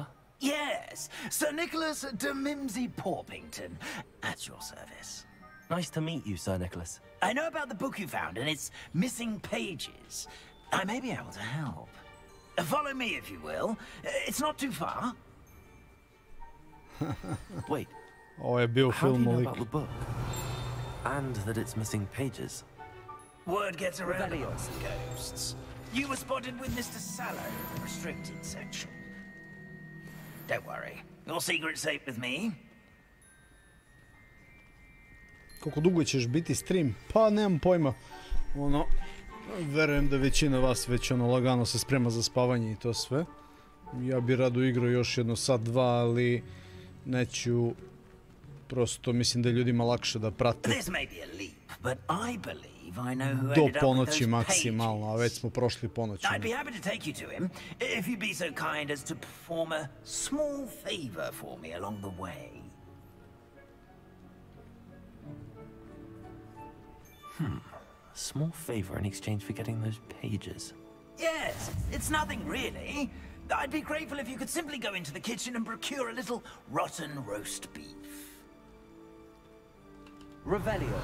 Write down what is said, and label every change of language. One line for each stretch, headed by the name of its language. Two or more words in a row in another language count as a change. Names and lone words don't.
English: Yes, Sir Nicholas de Mimsy Porpington, at your service. Nice to meet you, Sir Nicholas. I know about the book you found and its missing pages. I may be able to help. Follow me, if you will. It's not too far. Wait.
Serbian: Ovo je bio
English: How do you know
Serbian: film
English: about the book? And that it's missing pages? Word gets around about some ghosts. You were spotted with Mr. Sallow in the restricted section. Don't worry. Your secret's safe with me.
Serbian: Koliko dugo ćeš biti stream? Pa nemam pojma. Ono, verujem da većina vas već ono lagano se sprema za spavanje i to sve. Ja bi rado igrao još jedno sat, dva, ali neću. Prosto mislim da je ljudima lakše da prate do ponoći maksimalno, a već smo prošli ponoć.
English: I'd be happy to take you to him if you'd be so kind as to perform a small favor for me along the way. A small favor in exchange for getting those pages. Yes, it's nothing really. I'd be grateful if you could simply go into the kitchen and procure a little rotten roast beef. Revelio.